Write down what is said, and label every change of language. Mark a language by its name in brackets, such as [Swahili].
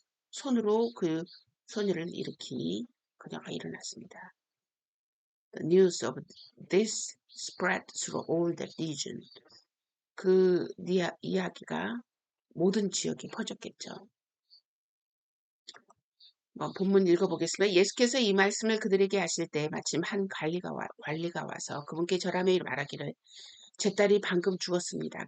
[Korean] 손으로 그 소녀를 일으키니 그녀가 일어났습니다. [English] The news of this spread through all that region. [Korean] 그 이야기가 모든 지역에 퍼졌겠죠. 본문 읽어보겠습니다. 예수께서 이 말씀을 그들에게 하실 때 마침 한 관리가 와서 그분께 절하며 말하기를 제 딸이 방금 죽었습니다.